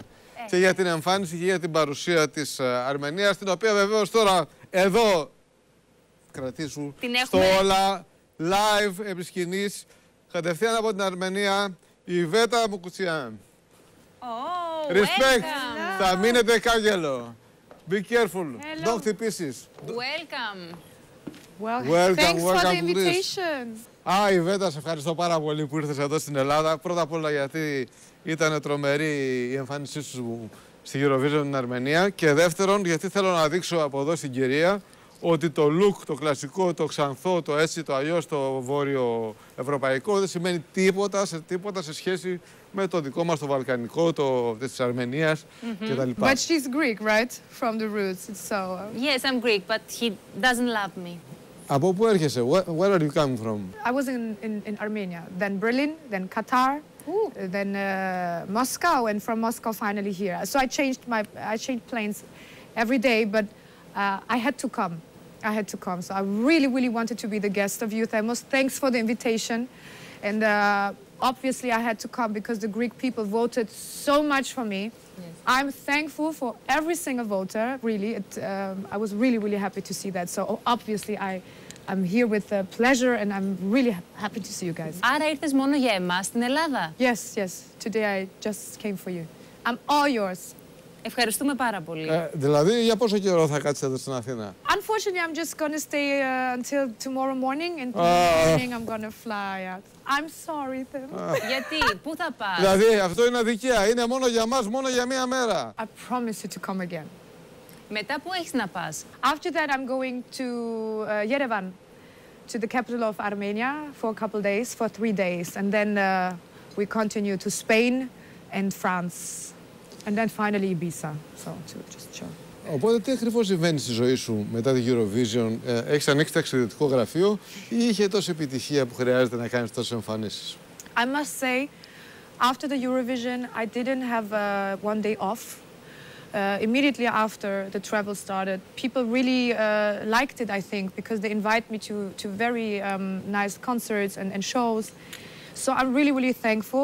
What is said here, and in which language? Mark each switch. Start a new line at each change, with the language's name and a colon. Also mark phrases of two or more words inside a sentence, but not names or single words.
Greek: Και για την εμφάνιση και για την παρουσία της Αρμενίας, την οποία βεβαίως τώρα εδώ κρατήσου στο Όλα live επί σκηνής, κατευθείαν από την Αρμενία, η Iveta Mukuchyan. Respect. Θα μείνετε κάγκελο.
English: Be careful. Don't χτυπήσεις. Welcome. Welcome. Thanks for the invitation.
Greek: Iveta, σε ευχαριστώ πάρα πολύ που ήρθες εδώ στην Ελλάδα. Πρώτα απ' όλα γιατί ήταν τρομερή η εμφάνισή σου στη Eurovision στην Αρμενία. Και δεύτερον, γιατί θέλω να δείξω από εδώ στην κυρία ότι το look, το κλασικό, το ξανθό, το έτσι, το αλλιώς, το βόρειο ευρωπαϊκό δεν σημαίνει τίποτα σε σχέση με το δικό μας το βαλκανικό, της Αρμενίας κτλ.
English: But she's Greek, right? From the roots. It's so... Yes, I'm Greek, but he doesn't love me.
Greek: Από πού έρχεσαι?
English: Where are you coming from? I was in Armenia, then Berlin, then Qatar, then Moscow, and from Moscow finally here. So I changed planes every day, but I had to come. So I really wanted to be the guest of Youth-Emos. Thanks for the invitation. And obviously I had to come because the Greek people voted so much for me. Yes. I'm thankful for every single voter, really. I was really happy to see that. So obviously I'm here with pleasure and I'm really happy to see you guys.
Greek: Άρα ήρθες μόνο για εμάς στην Ελλάδα?
English: Yes. Today I just came for you. I'm all yours.
Greek: Ευχαριστούμε πάρα πολύ. Δηλαδή, για πόσο καιρό θα κάτσεις εδώ στην Αθήνα?
English: Unfortunately, I'm just going to stay until tomorrow morning, and tomorrow morning I'm going to fly out. I'm sorry, Tim.
Greek: Γιατί, πού θα πας? Δηλαδή, αυτό είναι αδικία. Είναι μόνο για μας, μόνο για μία μέρα.
English: I promise you to come again.
Greek: Μετά πού έχεις να πας?
English: After that, I'm going to Yerevan, to the capital of Armenia, for a couple days, for 3 days. And then we continue to Spain and France. And then finally Ibiza, so to just chill.
Greek: Οπότε τι ακριβώς συμβαίνει στη ζωή σου μετά τη Eurovision? Έχεις ανοίξει ταξιδιωτικό γραφείο ή είχε τόση επιτυχία που χρειάζεται να κάνεις τόσες εμφανίσεις?
English: I must say, after the Eurovision, I didn't have one day off. Immediately after the travel started, people really liked it, I think, because they invite me to very nice concerts and shows. So I'm really thankful.